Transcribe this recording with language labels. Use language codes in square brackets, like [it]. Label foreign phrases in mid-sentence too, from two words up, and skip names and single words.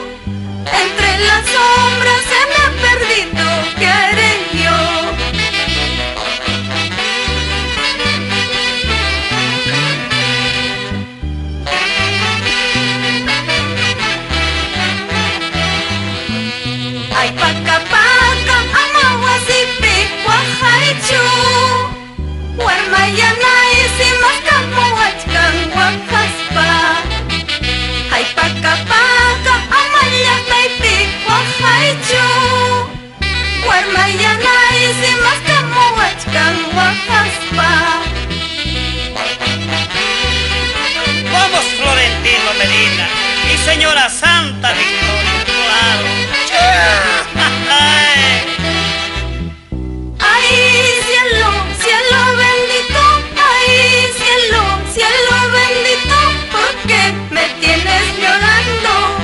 [es] Entre las sombras se me ha perdido, ¿qué haré yo? Ay, [qu] paca, paca, amahuasipi, huajaichu, huarmayanay, simascamuachcan, huajaspa. Ay, paca, paca, amayataypi, huajaichu, huarmayanay, simascamuachcan, huajaspa. [es] Vamos, Florentino Medina y señora Santa Victoria, claro. Ay, cielo, cielo bendito, ay, cielo, cielo bendito, ¿por qué me tienes llorando?